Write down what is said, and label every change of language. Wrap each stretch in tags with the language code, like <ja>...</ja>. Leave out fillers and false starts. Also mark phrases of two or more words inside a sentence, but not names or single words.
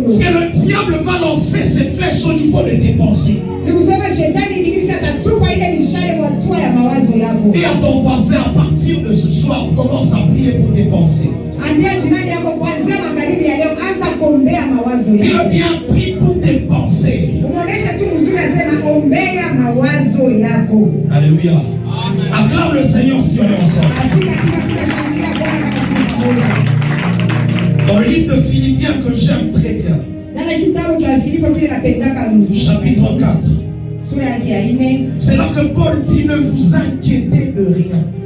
<fr>Parce que le diable va lancer ses flèches au niveau de tes pensées.</fr> <sw>Ni kusema shetani ibilisi atatupa ile mishale kwa hatua ya mawazo yako.</sw> <fr>Et à ton voisin, à partir de ce soir, commence à prier pour tes pensées.</fr> <sw>Ambia jirani yako kuanzia magharibi ya leo anza kuombea mawazo yako.</sw> <fr>Dis-le bien, prie pour tes pensées.</fr> <sw>Umeonesha tu mzuri asema ombea mawazo yako.</sw> <fr>Alléluia. Acclame le Seigneur si on est ensemble. Dans le livre de Philippiens que j'aime très bien, chapitre 4, c'est là que Paul dit ne vous inquiétez de rien.</fr>